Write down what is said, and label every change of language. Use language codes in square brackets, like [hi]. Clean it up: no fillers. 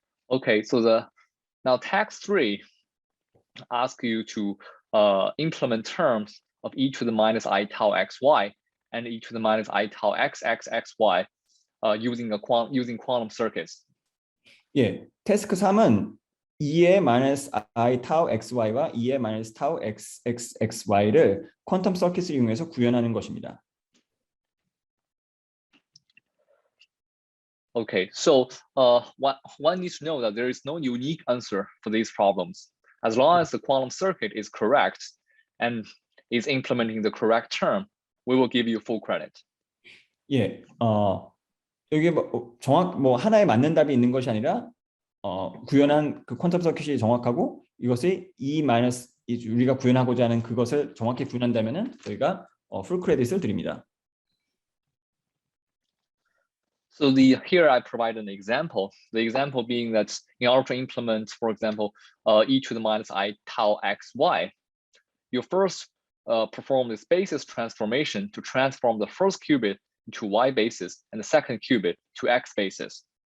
[en] Okay, so now task 3 asks you to implement terms of e to the minus I tau xy and e to the minus I tau xy using quantum circuits. [ko] 예, 태스크 3은 2의 마이너스 I 타우 xy와 2의 마이너스 타우 xxy를 퀀텀 서킷을 이용해서 구현하는 것입니다. [en] Okay, so one needs to know that there is no unique answer for these problems. As long as the quantum circuit is correct and is implementing the correct term, we will give you full credit. [ko] 예, 여기 정확 하나에 맞는 답이 있는 것이 아니라 구현한 그 퀀텀 서킷이 정확하고 이것이 우리가 구현하고자 하는 그것을 정확히 구현한다면은 저희가 풀 크레딧을 드립니다. [en] So here I provide an example. The example being that in order to implement, for example, e to the minus I tau xy, you first perform this basis transformation to transform the first qubit to y basis and the second qubit to x basis.